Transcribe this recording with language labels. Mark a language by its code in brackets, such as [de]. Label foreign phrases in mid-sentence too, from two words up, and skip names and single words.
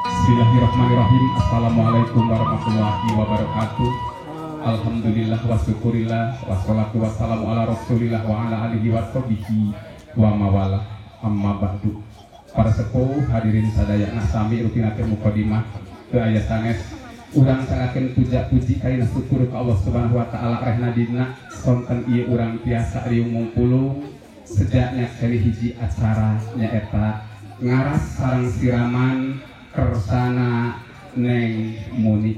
[ar] بسم الله الرحمن الرحيم. السلام عليكم ورحمة الله وبركاته. الحمد لله والشكر لله والصلاة والسلام على رسول الله وعلى آله وصحبه ومن والاه. أما بعد. [su] Para sepuh hadirin sadaya sami rutinakeun mukadimah teu aya sanes urang sangakeun puja-puji kaina syukur ka Allah [ar] سبحانه وتعالى [su] rehna dina sonten ieu urang tiasa riung mungpulung sejaknya kali hiji acara nyaeta ngaras sareng siraman kersana Neng Muni.